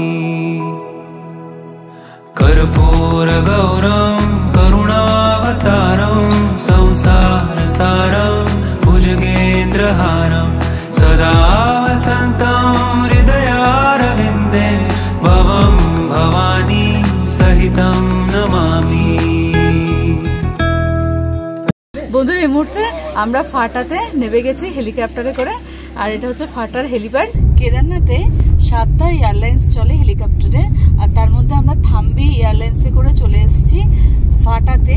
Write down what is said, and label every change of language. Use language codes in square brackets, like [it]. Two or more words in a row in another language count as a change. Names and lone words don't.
[sa] कर्पूरगौरं करुणावतारं संसारसारं भुजगेन्द्रहारं सदा वसन्तं हृदयारविन्दे भवं भवानी सहितं नमामि। [bn] বন্ধুরা এই মুহূর্তে আমরা ফাটাতে নেমে গেছি হেলিকপ্টারে করে। আর এটা হচ্ছে ফাটার হেলিপ্যাড। কেদারনাথে 7টা এয়ারলাইন্স চলে হেলিকপ্টারে, আর তার মধ্যে আমরা থাম্বি এয়ারলাইন্সে করে চলে এসেছি ফাটাতে।